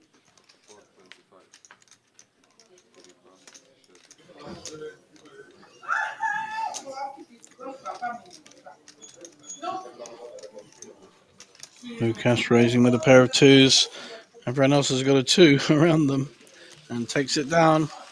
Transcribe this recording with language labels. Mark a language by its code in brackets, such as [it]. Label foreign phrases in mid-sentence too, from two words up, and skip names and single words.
[sk] 425. Štyri pas. Šesť pas. [en] Lucas raising with a pair of twos. Everyone else has got a two around them and takes it down.